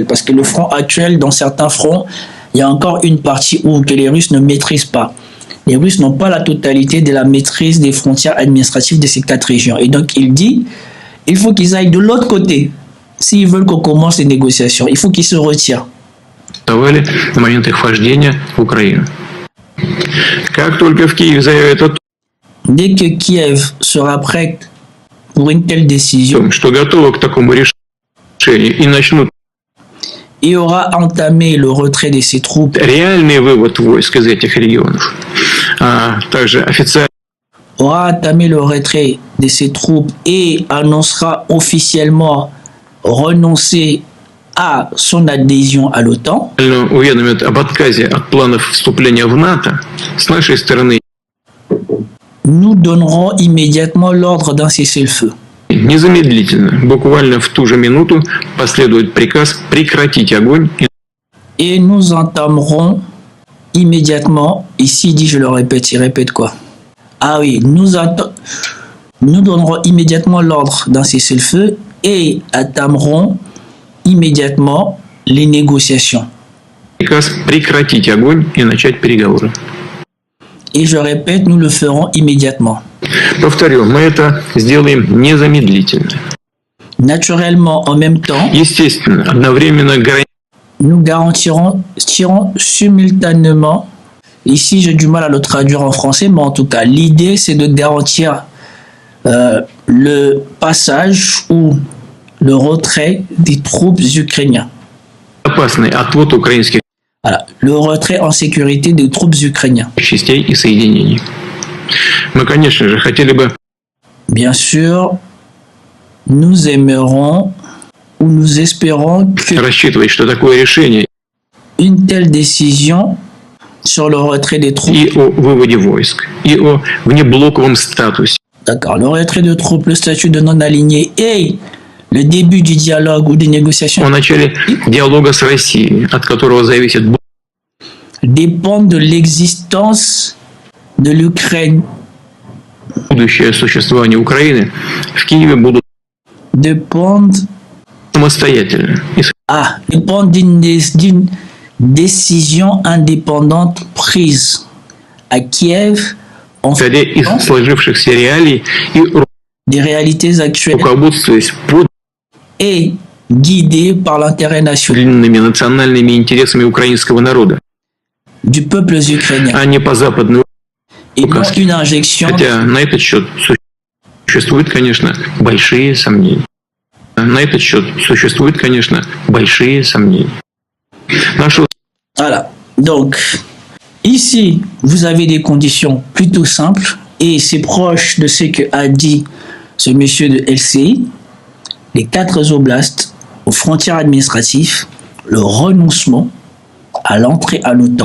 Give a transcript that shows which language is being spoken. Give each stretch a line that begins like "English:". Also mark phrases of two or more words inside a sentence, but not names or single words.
French: Parce que le front actuel, dans certains fronts, il y a encore une partie que les Russes ne maîtrisent pas. Les Russes n'ont pas la totalité de la maîtrise des frontières administratives de ces 4 régions. Et donc, il dit, il faut qu'ils aillent de l'autre côté. S'ils veulent qu'on commence les négociations, il faut qu'ils se retirent.
Russian: На момент их вхождения в Украину. Как только в Киеве заявят о
French: Dès que Kiev sera prête pour une telle décision,
Russian: том, что готово к такому решению и начнут
French: et aura entamé le retrait de ses troupes,
Russian: реальный вывод войск из этих регионов, а также официально
French: aura entamé le retrait de ses troupes et annoncera officiellement renoncer à son adhésion à l'OTAN,
Russian: уведомят об отказе от планов вступления в НАТО, с нашей стороны
French: nous donnerons immédiatement l'ordre d'un cessez-le-feu.
Russian: незамедлительно, буквально в ту же минуту, последует приказ прекратить огонь.
French: Et nous entamerons immédiatement, ici dit, je le répète, il répète quoi? Ah oui, nous donnerons immédiatement l'ordre d'un cessez-le-feu et entamerons immédiatement les négociations.
Russian: Приказ прекратить огонь и начать переговоры.
French: Et je répète, nous le ferons immédiatement.
Russian: Повторю, мы это сделаем незамедлительно.
French: Naturellement, en même temps,
Russian: Естественно, одновременно
French: nous garantirons simultanément, ici j'ai du mal à le traduire en français, mais en tout cas, l'idée c'est de garantir le passage ou le retrait des troupes ukrainiennes.
Russian: опасный отвод украинских
French: Voilà, le retrait en sécurité des troupes ukrainiennes.
Russian: частей и соединений. Мы, конечно же, хотели бы
French: Bien sûr, nous aimerons ou nous espérons que
Russian: рассчитывать, что такое решение
French: une telle décision sur le retrait des troupes,
Russian: и о выводе войск, и о внеблоковом статусе,
French: d'accord, le retrait de troupes, le statut de non-aligné et le début du dialogue ou des négociations
Russian: о начале диалога с Россией, от которого зависит
French: dépendent de l'existence de l'Ukraine,
Russian: будущее существование Украины, в Киеве будут
French: dépendent
Russian: самостоятельно и
French: dépendent d'une décision indépendante prise à Kiev en
Russian: исходя из сложившихся реалий и
French: des réalités actuelles
Russian: руководствуясь
French: et guidée par l'intérêt national
Russian: подлинными национальными интересами украинского народа,
French: du peuple ukrainien
Russian: а не по западной
French: et non une injection
Russian: Хотя на этот счет существуют, конечно, большие сомнения. На этот счет существуют, конечно, большие сомнения.
French: Voilà. Donc, ici, vous avez des conditions plutôt simples et c'est proche de ce que a dit ce monsieur de LCI. Les 4 oblasts aux frontières administratives, le renoncement à l'entrée à l'OTAN.